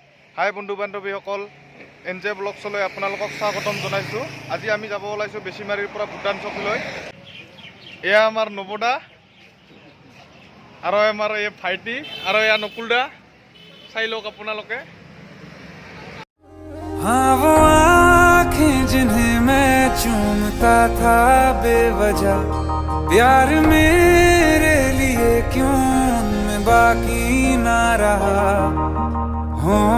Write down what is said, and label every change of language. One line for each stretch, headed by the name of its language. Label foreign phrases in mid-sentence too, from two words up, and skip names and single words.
Assamese: হাই বন্ধু বান্ধৱীসকল, NJ ব্লগছলৈ আপোনালোকক স্বাগতম জনাইছোঁ। আজি আমি যাব ওলাইছোঁ বেছিমাৰীৰ পৰা ভূটান চকীলৈ। এয়া আমাৰ নৱদা আৰু আমাৰ এই ভাইটি আৰু এয়া নকুলদা। চাই লওক আপোনালোকে।
Hindi: हाँ वो आँखें जिन्हें मैं चूमता था बेवजह, प्यार मेरे लिए क्यों उनमें बाकी ना रहा हो।